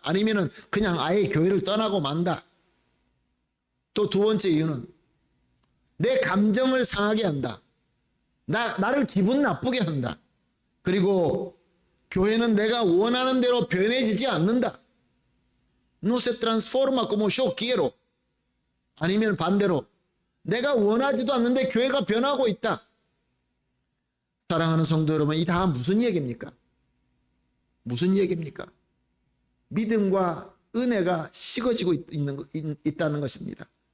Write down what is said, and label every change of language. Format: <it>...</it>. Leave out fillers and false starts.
<ko>아니면은 그냥 아예 교회를 떠나고 만다. 또 두 번째 이유는 내 감정을 상하게 한다. 나를 기분 나쁘게 한다. 그리고 교회는 내가 원하는 대로 변해지지 않는다.</ko> <es>No se transforma como yo quiero.</es> <ko>아니면 반대로 내가 원하지도 않는데 교회가 변하고 있다. 사랑하는 성도 여러분, 이 다 무슨 얘기입니까? 무슨 얘기입니까? 믿음과 은혜가 식어지고 있다는 것입니다.</ko>